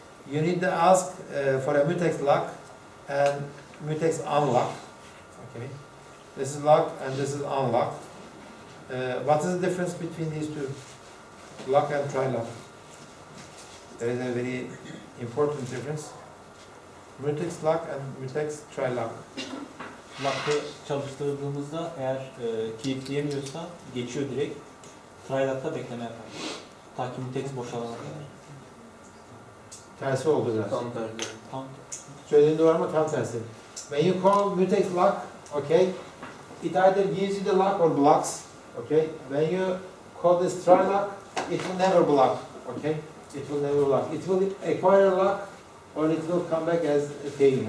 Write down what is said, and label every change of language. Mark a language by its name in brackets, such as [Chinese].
[English] You need to ask for a mutex lock and mutex unlock. Okay, this is lock and this is unlock. What is the difference between these two? Lock and try lock. There is a very important difference. Mutex lock and Mutex try lock. [Turkish] Lock'ı çalıştırdığımızda eğer kilitleyemiyorsa geçiyor direkt. Try lock'ta bekleme yapar. Ta ki Mutex boşalana kadar. Tersi oldu biraz. Tam tersi. Tam Söylediğin doğru ama tam tersi. [English] When you call Mutex lock, okay, it either gives you the lock or blocks, okay. When you call this try lock, it will never block, okay. It will never block. It will acquire a lock, or it will come back as a failing.